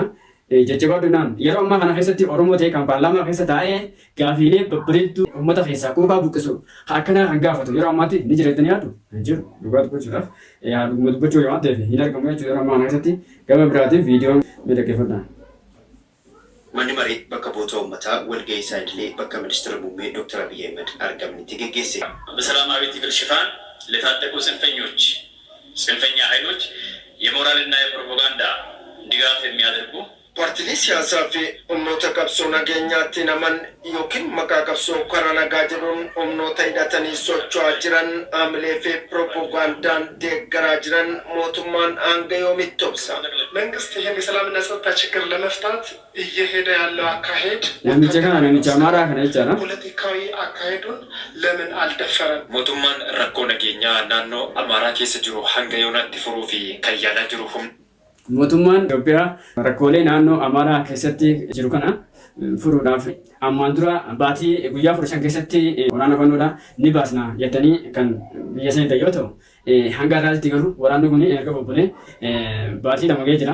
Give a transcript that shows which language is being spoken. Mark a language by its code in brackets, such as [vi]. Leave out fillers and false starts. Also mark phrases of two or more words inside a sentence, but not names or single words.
[om] Jajjabaadhuudhaan yeroo ammaa kana keessatti Oromoo ta'e kan paarlaamaa keessa taa'ee gaafiilee babbareedduu uummata keessaa quufaa buqqisu akkana kan gaafatu yeroo ammaatti ni jireettanii yaaddu hin jiru dhugaa dubbachuudhaaf dhuguma dubbachuu waan ta'eef hin argamu jechuudha yeroo ammaa kana keessatti gama biraatiin viidiyoon miidhaggeeffadhaan. Manni marii bakka bu'oota uummataa walgahii isaa idilee bakka ministeera muummee Dr. Abiy Ahmed argamanitti geggeesse. [am] በሰላማዊ ትግል ሽፋን ለታጠቁ ጽንፈኛ ኃይሎች የሞራልና የፕሮፓጋንዳ ድጋፍ የሚያደርጉ [om] Paartilee siyaasaa fi humnoota qabsoo nageenyaatti naman yookiin maqaa qabsoo karaa nagaa jedhuun humnoota hidhatanii socho'aa jiran haamilee fi piroopagaandaan deeggaraa jiran mootummaan hanga yoomitti obsa? [am] መንግስት ይህን የሰላምና ጸጥታ ችግር ለመፍታት እየሄደ ያለው አካሄድ ፖለቲካዊ አካሄዱን ለምን አልደፈረም? [om] mootummaan rakkoo nageenyaa naannoo Amaaraa keessa jiru hanga yoonaatti furuu fi kan yaalaa jiru Mootummaan Itoophiyaa rakkoolee naannoo Amaaraa keessatti jiru kana furuudhaaf ammaan dura baatii guyyaa 15 keessatti waraana bannuudha ni baasna jettanii kan biyya sanii yoo ta'u hanga irraatti garuu waraanni kun erga bobbolee baatii lama ga'ee jira.